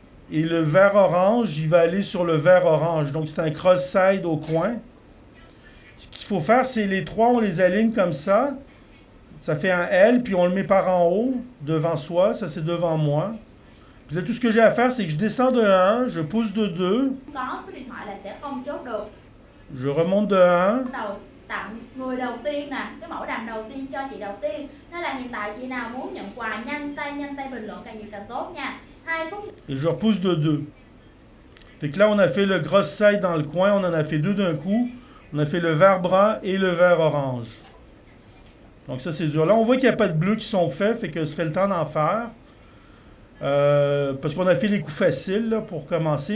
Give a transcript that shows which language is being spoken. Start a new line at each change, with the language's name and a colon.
French: Et le vert orange, il va aller sur le vert orange. Donc c'est un cross-side au coin. Ce qu'il faut faire, c'est les 3, on les aligne comme ça. Ça fait un L, puis on le met par en haut, devant soi. Ça, c'est devant moi. Puis là, tout ce que j'ai à faire, c'est que je descends de 1, je pousse de 2.
Vietnamese: Có số điện thoại là sẽ không chốt được.
French: Je remonte de 1.
Vietnamese: Tặng người đầu tiên nè, cái mẫu đàm đầu tiên cho chị đầu tiên. Đó là hiện tại chị nào muốn nhận quà nhanh tay bình luận càng nhiều càng tốt nha. 2 phút.
French: Et je repousse de 2. Fait que là, on a fait le cross side dans le coin, on en a fait 2 d'un coup. On a fait le vert brun et le vert orange. Donc ça, c'est dur. Là, on voit qu'il n'y a pas de bleus qui sont faits, fait que ce serait le temps d'en faire. Parce qu'on a fait les coups faciles là, pour commencer.